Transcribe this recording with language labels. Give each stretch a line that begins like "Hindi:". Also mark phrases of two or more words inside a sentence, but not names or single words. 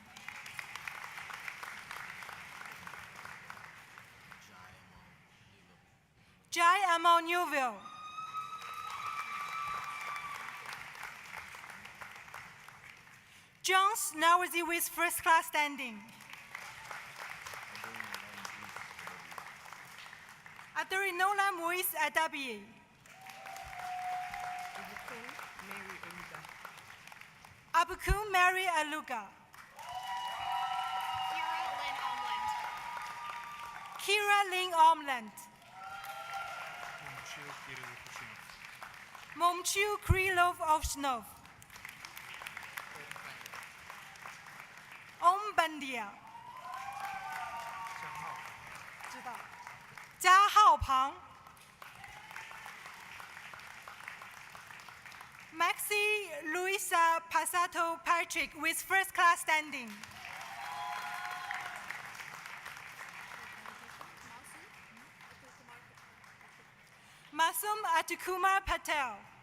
English: Jai Amo Newville. Jones Nawazi with first class standing. Adarinola Moise Adabi. Abukun Mary Aluga. Kira Lynn Omland. Momchu Krylov Ovshnov. Om Bandia. 加号旁 Maxi Luisa Passato Patrick with first class standing. Masum Atukumar Patel.